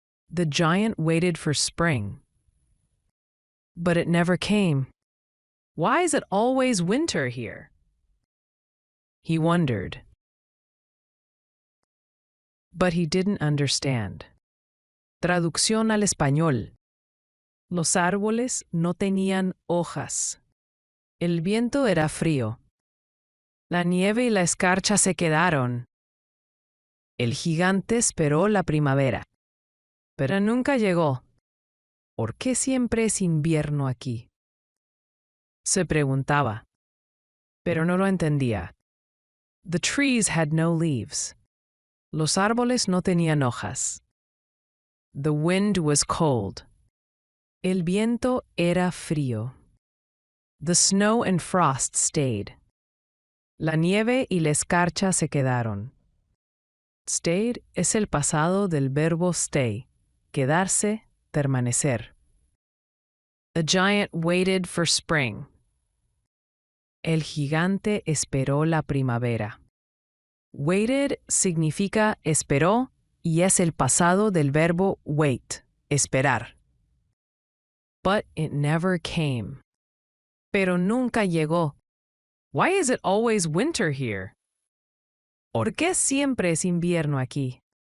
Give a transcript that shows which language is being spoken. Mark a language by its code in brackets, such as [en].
[en] The giant waited for spring. But it never came. Why is it always winter here? He wondered. But he didn't understand. [es] Traducción al español. Los árboles no tenían hojas. El viento era frío. La nieve y la escarcha se quedaron. El gigante esperó la primavera. Pero nunca llegó. ¿Por qué siempre es invierno aquí? Se preguntaba. Pero no lo entendía. [en] The trees had no leaves. [es] Los árboles no tenían hojas. [en] The wind was cold. [es] El viento era frío. [en] The snow and frost stayed. [es] La nieve y la escarcha se quedaron. Stayed es el pasado del verbo stay, quedarse, permanecer. [en] The giant waited for spring. [es] El gigante esperó la primavera. Waited significa esperó y es el pasado del verbo wait, esperar. [en] But it never came. [es] Pero nunca llegó. [en] Why is it always winter here? [es] ¿Por qué siempre es invierno aquí?